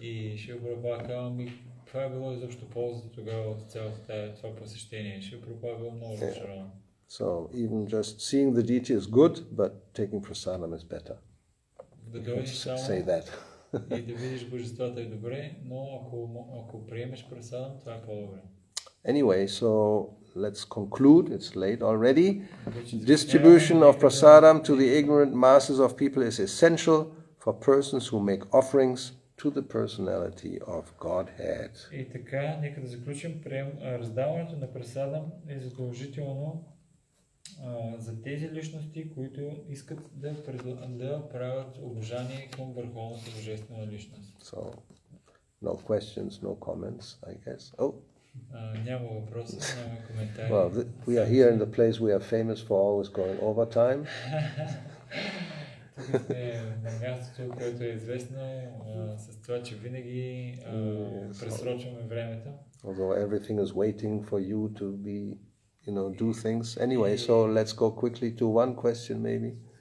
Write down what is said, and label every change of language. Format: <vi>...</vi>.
<bg>И Шрила Прабхупада казва ми, това е било изобщо полза тогава от цялото това посещение. Шрила Прабхупада е бил много разочарован.</bg> <en>So even just seeing the deity is good, but taking prasadam is better. Say that.</en> <bg>И да видиш божествата е добре, но ако приемеш прасадам, това е по-добре.</bg> <en>Anyway, so let's conclude. It's late already. Distribution of prasadam to the ignorant masses of people is essential for persons who make offerings to the personality of Godhead.</en> <bg>И така, нека да заключим, раздаването на прасадам е задължително за тези личности, които искат да правят обожание към върховната божествена личност.</bg> <en>So, no questions, no comments, I guess. Oh.</en> <bg>Няма въпроси, няма коментари.</bg> <en>Well, we are here in the place we are famous for always going over time.</en> <bg>Тук сме на мястото, което е известно с това, че винаги пресрочваме времето.</bg> <en>Although everything is waiting for you to be, do things. Anyway, so let's go quickly to one question maybe.</en>